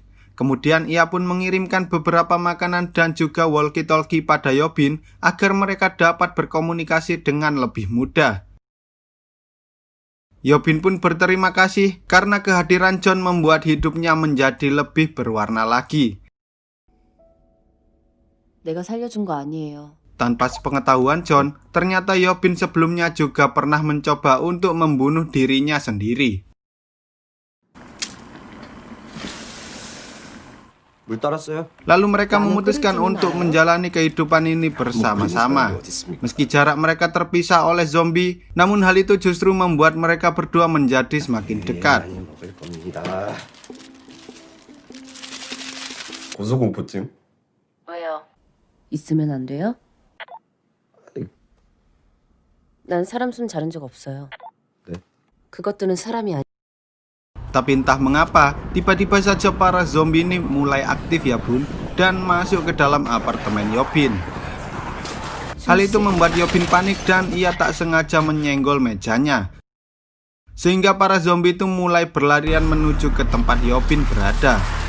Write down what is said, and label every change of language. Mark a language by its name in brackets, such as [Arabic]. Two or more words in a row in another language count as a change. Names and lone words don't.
[Indonesian] Kemudian ia pun mengirimkan beberapa makanan dan juga walkie-talkie pada Yobin agar mereka dapat berkomunikasi dengan lebih mudah. Yobin pun berterima kasih karena kehadiran John membuat hidupnya menjadi lebih berwarna lagi. [Korean] 내가 살려준 거 아니에요. [Indonesian] Tanpa sepengetahuan John, ternyata Yobin sebelumnya juga pernah mencoba untuk membunuh dirinya sendiri. Lalu mereka memutuskan untuk menjalani kehidupan ini bersama-sama. Meski jarak mereka terpisah oleh zombie, namun hal itu justru membuat mereka berdua menjadi semakin dekat. [Korean] 고소공포증? 왜요? 있으면 안 돼요? 난 사람 숨 자른 적 없어요. 네? 그것들은 사람이 아니. [Indonesian] Tapi entah mengapa, tiba-tiba saja para zombie ini mulai aktif ya bun, dan masuk ke dalam apartemen Yobin. Hal itu membuat Yobin panik dan ia tak sengaja menyenggol mejanya. Sehingga para zombie itu mulai berlarian menuju ke tempat Yobin berada.